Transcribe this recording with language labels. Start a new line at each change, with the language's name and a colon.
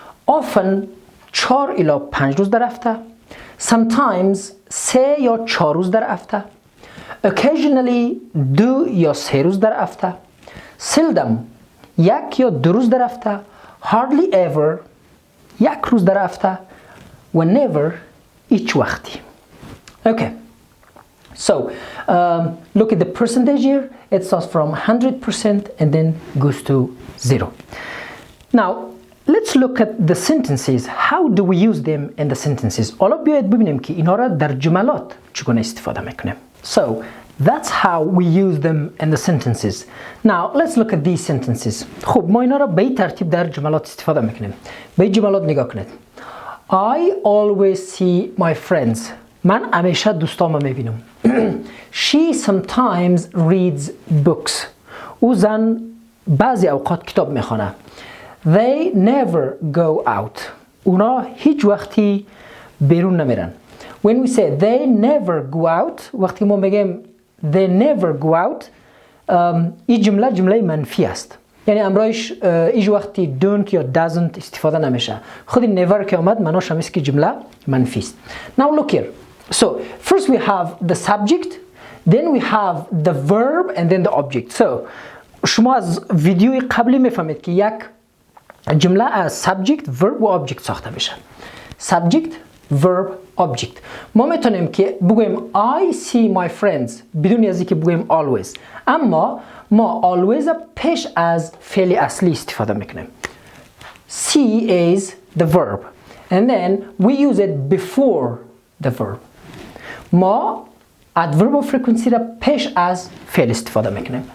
Persian: often 4 الی 5 روز در هفته. sometimes 3 یا 4 روز در هفته. occasionally 2 یا 3 روز در هفته. seldom 1 یا 2 روز در هفته. hardly ever 1 روز در هفته. whenever هیچ وقتی.
English: Okay, so look at the percentage here. It starts from 100% and then goes to 0. Now let's look at the sentences. How do we use them in the sentences?
Persian: حالا بیاید ببینیم که اینها را در جملات چگونه استفاده میکنیم.
English: So that's how we use them in the sentences. Now let's look at these sentences.
Persian: خب ما اینا را به این ترتیب در جملات استفاده میکنیم. به این جملات نگاه کنید.
English: I always see my friends.
Persian: من همیشه دوستامو میبینم.
English: She sometimes reads books.
Persian: او زن بعضی اوقات کتاب میخونه.
English: They never go out.
Persian: اونا هیچ وقتی بیرون نمیرن.
English: When we say they never go out،
Persian: وقتی ما میگیم
English: they never go out،
Persian: این جمله منفی است. یعنی امرایش هیچ وقتی don't یا doesn't استفاده نمیشه. خود never که آمد معناش هم است که جمله منفی است.
English: Now look here. So first we have the subject, then we have the verb and then the object.
Persian: So شما از ویدیوی قبلی میفهمید که یک جمله از subject, verb و object ساخته میشه.
English: Subject, verb, object.
Persian: ما میتونیم که بگویم
English: I see my friends
Persian: بدون از اینکه بگویم always. اما ما always پیش از فعل اصلی استفاده میکنیم.
English: See is the verb and then we use it before the verb.
Persian: ما adverb of frequency را پیش از فعل استفاده میکنیم.